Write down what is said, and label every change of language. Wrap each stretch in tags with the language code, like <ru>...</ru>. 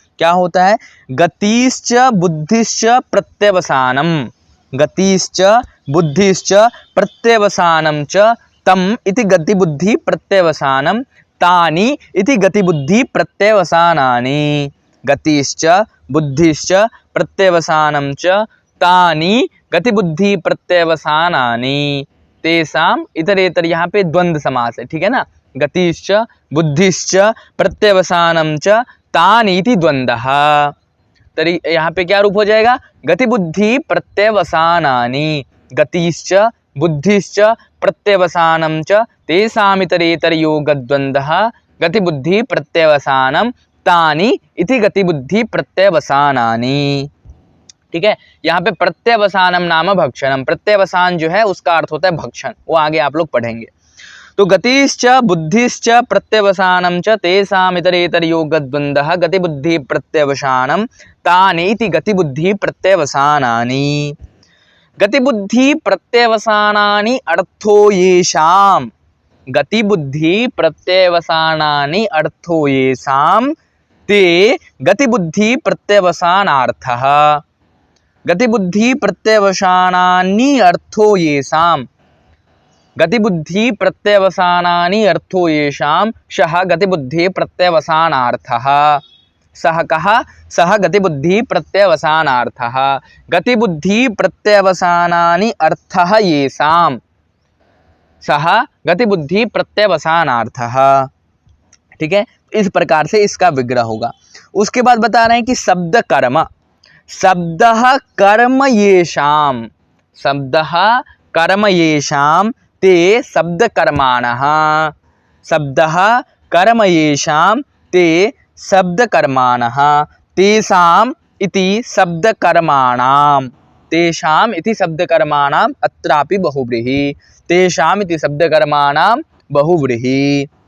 <hi>क्या होता है?</hi> <sa>गतिश्च बुद्धिश्च प्रत्यवसानम, गतिश्च बुद्धिश्च प्रत्यवसानम च तम इति गति बुद्धि प्रत्यवसानम तानि इति गति बुद्धि प्रत्यवसानानि। गतिश्च बुद्धिश्च प्रत्यवसानम च तानि गति बुद्धि प्रत्यवसानानि तेषाम इतरेतर,</sa> <hi>यहाँ पे द्वंद्व समास है। ठीक है ना?</hi> <sa>गतिश्च बुद्धिश्च प्रत्यवसानम च तानि इति द्वंद्वः।</sa> <hi>तरी यहाँ पे क्या रूप हो जाएगा?</hi> <sa>गति बुद्धि प्रत्यवसानानि, गतिश्च बुद्धिश्च प्रत्यवसानम च तेषामितरेतर योगद्वंद्वः गति बुद्धि प्रत्यवसानम तानि इति गतिबुद्धि प्रत्यवसानानि।</sa> <hi>ठीक है, यहाँ पे</hi> <sa>प्रत्यवसानम नाम भक्षणम,</sa> <hi>प्रत्यवसान जो है उसका अर्थ होता है भक्षण, वो आगे आप लोग पढ़ेंगे।</hi> <sa>तो गतिश्च बुद्धिश्च प्रत्यवसानम च तेषाम् इतरेतरयोगद्वन्द्वः गतिबुद्धि प्रत्यवसानम तानि इति गतिबुद्धि प्रत्यवसानानि। गतिबुद्धि प्रत्यवसानानि अर्थो येषाम्, गतिबुद्धि प्रत्यवसानानि अर्थो येषाम् ते गतिबुद्धि प्रत्यवसानार्थः। गतिबुद्धि प्रत्यवसानानि अर्थो येषाम्, गतिबुद्धि प्रत्यवसानानि अर्थो येषाम् सः गतिबुद्धि प्रत्यवसानार्थः। सः कः? सः गतिबुद्धि प्रत्यवसानार्थः। गतिबुद्धि प्रत्यवसानानि अर्थः येषाम्, सः गतिबुद्धि प्रत्यवसानार्थः।</sa> <hi>ठीक है, इस प्रकार से इसका विग्रह होगा। उसके बाद बता रहे हैं कि</hi> <sa>शब्द कर्म, शब्दः कर्म येषाम्, शब्दः कर्म येषाम् ते शब्द कर्माणः, शब्दः कर्म येषाम् ते शब्द कर्माणः तेषाम् इति शब्द कर्माणाम्, तेषाम् इति शब्द कर्माणाम् अत्रापि बहुव्रीहि, तेषाम् इति शब्द कर्माणाम् बहुव्रीहि।</sa>